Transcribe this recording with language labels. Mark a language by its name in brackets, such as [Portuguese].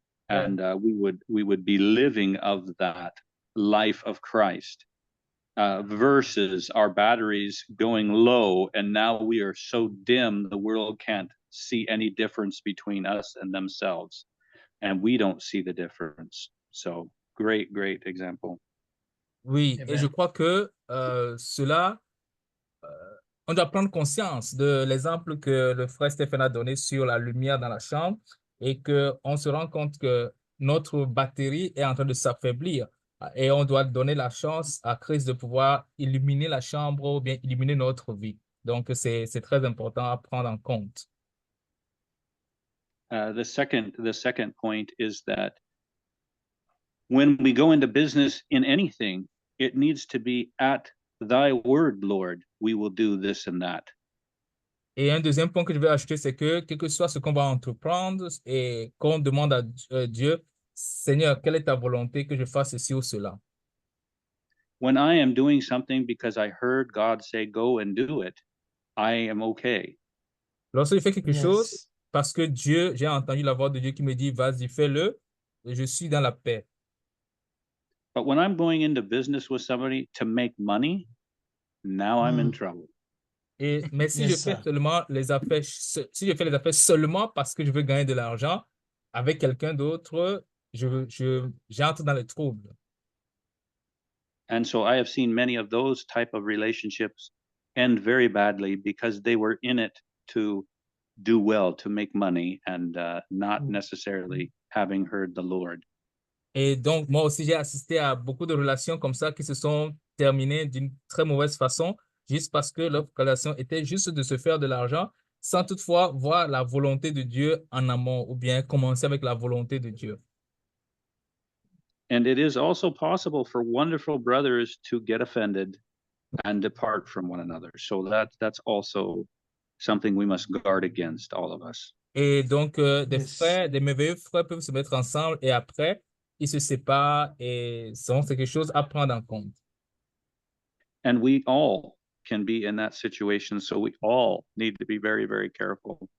[English] And we would be living of that life of Christ. Versus our batteries going low, and now we are so dim the world can't see any difference between us and themselves, and we don't see the difference. So great example. [French] Oui, et je [English] Amen. [French] crois que cela, on doit prendre conscience de l'exemple que le frère Stéphane a donné sur la lumière dans la chambre et qu'on se rend compte que notre batterie est en train de s'affaiblir et on doit donner la chance à Christ de pouvoir illuminer la chambre ou bien illuminer notre vie. Donc, c'est très important à prendre en compte. [English] The second point is that when we go into business in anything, it needs to be at thy word, Lord, we will do this and that. [French] Et un deuxième point que je vais ajouter, c'est que quel que soit ce qu'on va entreprendre et qu'on demande à Dieu, Seigneur, quelle est ta volonté que je fasse ceci ou cela? [English] When I am doing something because I heard God say go and do it, I am okay. [French] Lorsque je fais quelque chose, [English] Yes. [French] parce que Dieu, j'ai entendu la voix de Dieu qui me dit, vas-y, fais-le, et je suis dans la paix. [English] But when I'm going into business with somebody to make money, now I'm in trouble. [French] Mais si je [English] Yes, [French] fais [English] sir. [French] seulement les affaires, si je fais les affaires seulement parce que je veux gagner de l'argent avec quelqu'un d'autre, j'entre dans les troubles. [English] And so I have seen many of those type of relationships end very badly because they were in it to do well, to make money, and not necessarily having heard the Lord. [French] Et donc, moi aussi, j'ai assisté à beaucoup de relations comme ça qui se sont terminées d'une très mauvaise façon, juste parce que leur relation était juste de se faire de l'argent, sans toutefois voir la volonté de Dieu en amont, ou bien commencer avec la volonté de Dieu. [English] And it is also possible for wonderful brothers to get offended and depart from one another. So that's also something we must guard against, all of us. [French] Et donc, des [English] Yes. [French] frères, des merveilleux frères peuvent se mettre ensemble et après, ils se séparent et c'est quelque chose à prendre en compte. [English] And we all can be in that situation, so we all need to be very, very careful.